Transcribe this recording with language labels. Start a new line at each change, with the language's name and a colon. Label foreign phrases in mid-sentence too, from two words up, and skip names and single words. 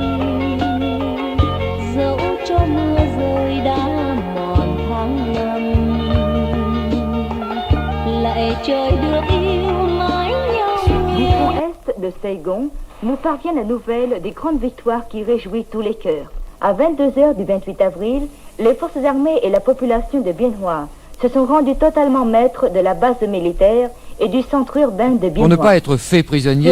Vietnamese: dẫu cho mưa rơi đã mòn tháng năm. Lạy trời được yêu mãi nhau
French: Du
Vietnamese: người.
French: fond est de Saigon nous parvient la nouvelle des grandes victoires qui réjouit tous les cœurs. À 22h du 28 avril, les forces armées et la population de Bien Hoa se sont rendus totalement maîtres de la base militaire et du centre urbain de Bien Pour ne Hoa. pas être fait prisonnier,